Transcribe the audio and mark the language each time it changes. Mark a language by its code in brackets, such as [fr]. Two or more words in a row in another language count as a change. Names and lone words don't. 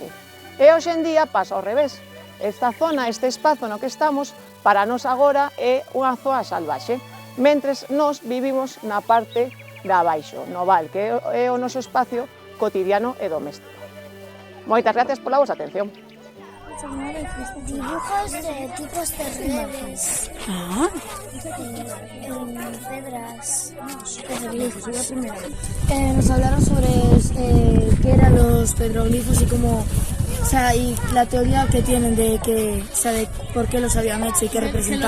[gl] E hoxe en día pasa ao revés. Esta zona, este espazo no que estamos, para nós agora é unha zona salvaxe, mentres nós vivimos na parte de abaixo, no val, que é o noso espacio cotidiano e doméstico. Moitas gracias pola vosa atención. [es] Dibujos de tipos de relieves en pedras. Nos hablaron sobre qué eran los petroglifos y cómo, o sea, y la teoría que tienen de que, o sea, de por qué los habían hecho y qué representaban.